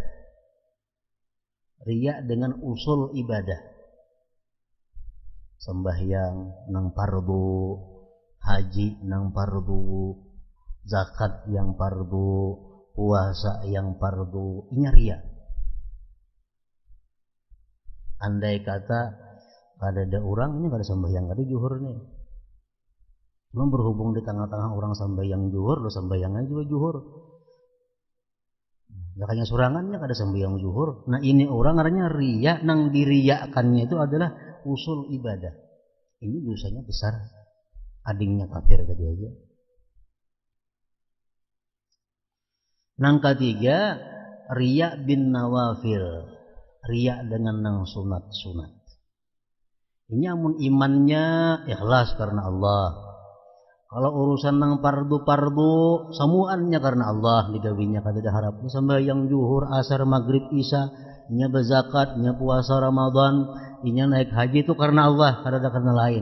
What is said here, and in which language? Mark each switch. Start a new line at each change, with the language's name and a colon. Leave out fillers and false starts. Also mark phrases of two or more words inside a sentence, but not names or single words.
Banjar: Riya dengan usul ibadah. Sembahyang nang fardu, haji nang fardu, zakat yang fardu, puasa yang fardu, ini riya. Andai kata ada orang ini kada sembahyang kada juhur nih. Cuma berhubung di tengah-tengah orang sembahyang juhur, lo sembahyangnya juga juhur. Makanya surangannya kada sembahyang juhur. Nah ini orang artinya riya, nang diriyakannya itu adalah usul ibadah. Ini dosanya besar. Adingnya kafir tadi aja. Nang ketiga
Arabic: رياء بالنوافل,
Banjar: riya dengan nang sunat-sunat. Ini amun imannya ikhlas karena Allah. Kalau urusan nang pardu-pardu semuanya karena Allah digawinya kada ada harapnya sembahyang zuhur, asar, maghrib, isya, nya berzakat, nya puasa Ramadan, nya naik haji itu karena Allah, kada ada karena lain.